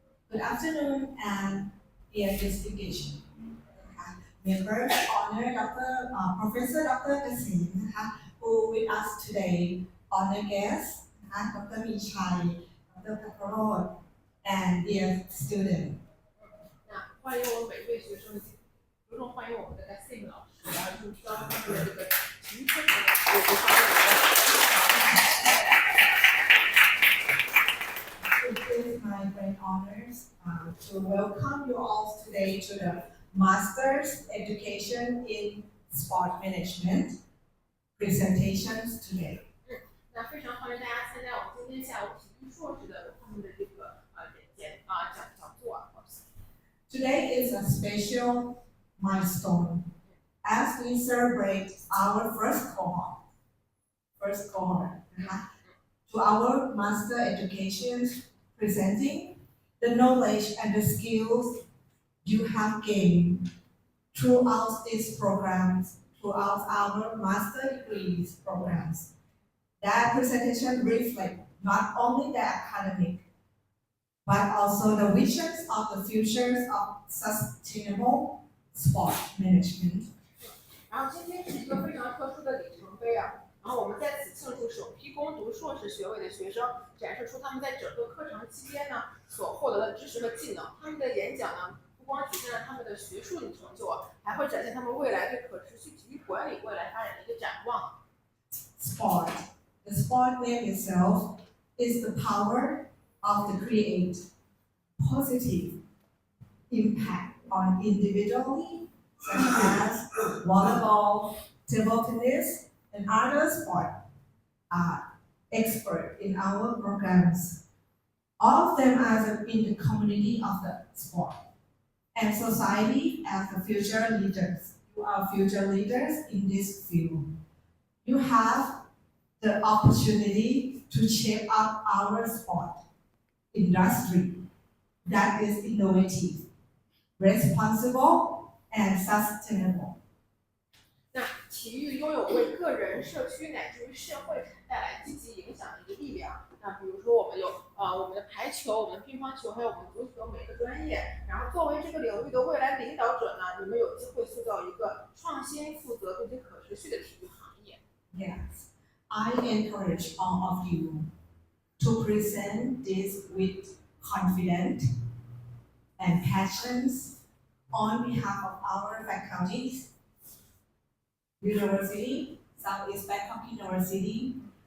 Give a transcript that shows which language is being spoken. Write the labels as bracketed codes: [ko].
[en] Good afternoon and dear distinguished members, honor Professor Dr. Kasim, who with us today, honor guests, Dr. Michai, Dr. Pattaroj, and dear students. [zh] 那欢迎我们每位学生，着重欢迎我们的Kasim老师，然后就是说他们的这个青春有这方面的。 [en] It is my great honors to welcome you all today to the Master's Education in Sport Management presentations today. [zh] 那非常欢迎大家参加我们今天下午体育硕士的他们的这个讲座啊。 [en] Today is a special milestone as we celebrate our first cohort. To our master education presenting the knowledge and the skills you have gained throughout these programs, throughout our master degrees programs. That presentation reflects not only the academic, but also the visions of the futures of sustainable sport management. [zh] 然后今天是一个非常特殊的里程碑啊。然后我们在此庆祝首批攻读硕士学位的学生，展示出他们在整个课程期间呢所获得的知识和技能。他们的演讲呢，不光体现了他们的学术成就啊，还会展现他们未来对可持续体育管理未来发展的一个展望。 [en] Sport. The sport name itself is the power of the create positive impact on individually, such as volleyball, table tennis, and other sports. expert in our programs. All of them are in the community of the sport and society as the future leaders. You are future leaders in this field. You have the opportunity to shape up our sport industry that is innovative, responsible, and sustainable. [zh] 那体育拥有为个人、社区乃至于社会带来积极影响的一个力量。那比如说，我们有我们的排球、我们的乒乓球，还有我们足球每个专业。然后，作为这个领域的未来领导者呢，你们有机会塑造一个创新、负责并且可持续的体育行业。 [en] Yes, I encourage all of you to present this with confidence and passions on behalf of our faculties, University, Southeast Bangkok University.